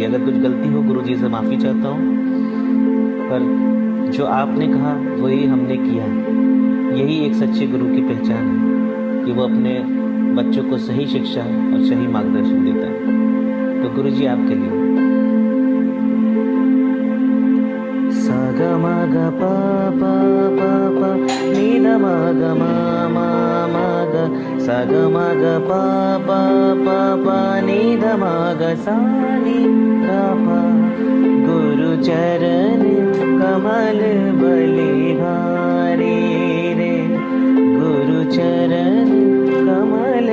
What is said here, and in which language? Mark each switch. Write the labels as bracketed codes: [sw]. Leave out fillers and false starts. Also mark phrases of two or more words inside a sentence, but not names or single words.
[hi] अगर कुछ गलती हो गुरुजी से माफ़ी चाहता हूँ, पर जो आपने कहा वही हमने किया। यही एक सच्चे गुरु की पहचान है कि वो अपने बच्चों को सही शिक्षा और सही मार्गदर्शन देता है। तो गुरुजी आपके लिए सा ग म ग प प प प ग म ग प प प प नि ध म ग सा नि ध प गुरु चरण कमल बलिहारी रे गुरु चरण कमल